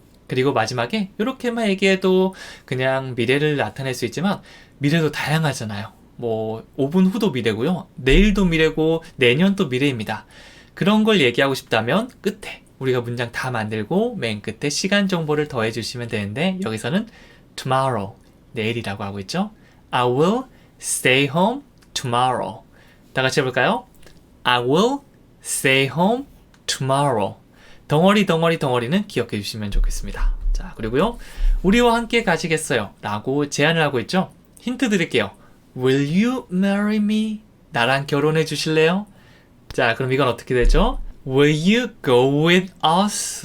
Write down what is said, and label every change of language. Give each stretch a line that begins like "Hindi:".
Korean: 그리고 마지막에 이렇게만 얘기해도 그냥 미래를 나타낼 수 있지만 미래도 다양하잖아요. 뭐 5분 후도 미래고요. 내일도 미래고 내년도 미래입니다. 그런 걸 얘기하고 싶다면 끝에 우리가 문장 다 만들고 맨 끝에 시간 정보를 더해 주시면 되는데 여기서는 tomorrow, 내일이라고 하고 있죠.
English: I will stay home tomorrow.
Korean: 다 같이 해볼까요?
English: I will stay home tomorrow.
Korean: 덩어리는 기억해 주시면 좋겠습니다. 자, 그리고요. 우리와 함께 가시겠어요? 라고 제안을 하고 있죠. 힌트 드릴게요. Will you marry me? 나랑 결혼해 주실래요? 자, 그럼 이건 어떻게 되죠?
English: Will you go with us?